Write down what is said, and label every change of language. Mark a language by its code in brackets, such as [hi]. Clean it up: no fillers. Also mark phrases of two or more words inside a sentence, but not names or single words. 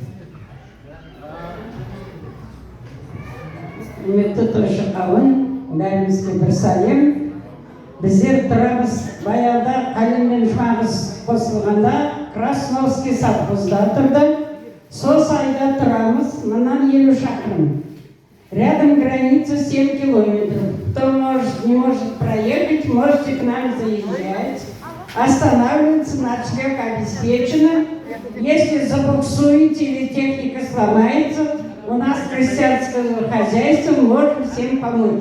[kk] Құрметті тойшы қауым, бәрімізге бір сәлем. Біздер тұрамыз баяғыда Қалим мен Жұмағыз қосылғанда Красновский совхозда тұрды. Сол сайда тұрамыз, мынан 50 шақырым. [ru] Рядом граница 7 километров. Кто не может проехать, можете к нам заезжать. Останавливаться, ночлег обеспечено. Если забуксуете или техника сломается, у нас крестьянское хозяйство, можем всем помочь.